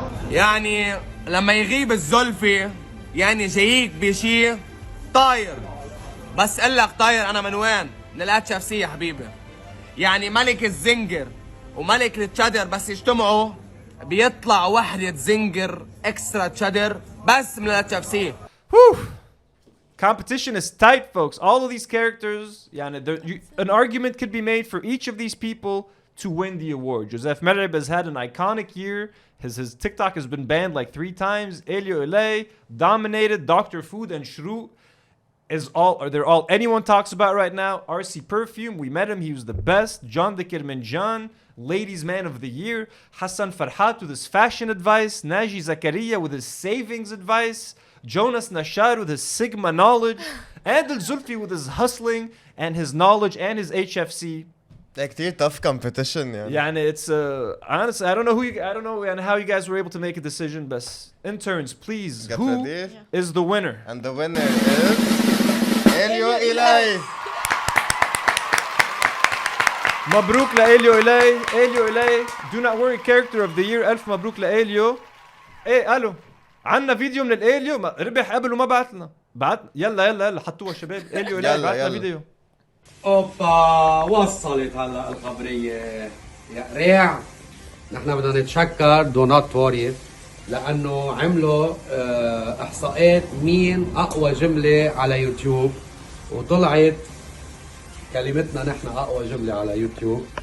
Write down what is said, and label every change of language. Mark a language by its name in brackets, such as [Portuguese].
[Arabic] يعني لما يغيب الزلفي يعني جايك بشي طاير. بس قلك طاير أنا من وين؟ من الاتش اف سي يا حبيبي. يعني ملك الزنجر وملك التشادر بس يجتمعوا بيطلع وحدة زنجر اكسترا تشادر بس من الاتش اف سي. [English] Competition is tight, folks. All of these characters, an argument could be made for each of these people to win the award. Joseph Merib has had an iconic year. His TikTok has been banned like 3 times. Elio Ilay dominated. Dr. Food and Shroot they're all anyone talks about right now. RC Perfume, we met him. He was the best. John the Kirmanjan, Ladies Man of the Year. Hassan Farhat with his fashion advice. Naji Zakaria with his savings advice. Jonas Nashar with his Sigma knowledge. And Zulfi with his hustling and his knowledge and his HFC. [Arabic] كتير [English] tough competition [Arabic] يعني. يعني [English] it's honestly I don't know and how you guys were able to make a decision, but interns, please, who is the winner? And the winner is Elio Ilay. [Arabic] مبروك لإليو إلي. إليو إلي [English] do not worry character of the year. [Arabic] ألف مبروك لإليو. إيه ألو عنا فيديو من الإليو ربح قبل وما بعت يلا حطوها شباب. إليو إلي بعت لنا فيديو. اوبا وصلت هلا الخبريه يا ريع. نحن بدنا نتشكر دونات ووري لانه عملوا احصاءات مين اقوى جمله على يوتيوب وطلعت كلمتنا نحن اقوى جمله على يوتيوب.